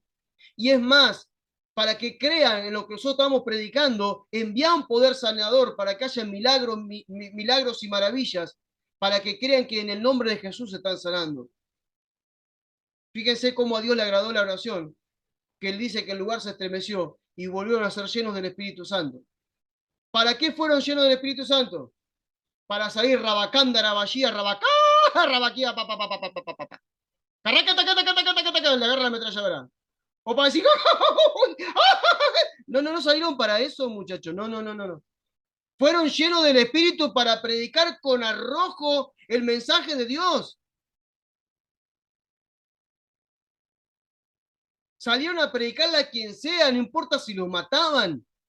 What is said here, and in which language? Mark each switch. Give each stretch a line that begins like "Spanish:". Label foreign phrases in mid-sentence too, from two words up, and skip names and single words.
Spanish: Y es más, para que crean en lo que nosotros estamos predicando, envía un poder sanador para que haya milagros y maravillas, para que crean que en el nombre de Jesús se están sanando. Fíjense cómo a Dios le agradó la oración, que él dice que el lugar se estremeció y volvieron a ser llenos del Espíritu Santo. ¿Para qué fueron llenos del Espíritu Santo? Para salir rabacanda, raballía, rabacá, rabaquía, pa, pa, pa, pa, pa, pa, pa, pa. Le agarra la ametralladora. O para decir, no, no, no salieron para eso, muchachos. No, no, no, no, no. Fueron llenos del Espíritu para predicar con arrojo el mensaje de Dios. Salieron a predicarle a quien sea, no importa si los mataban.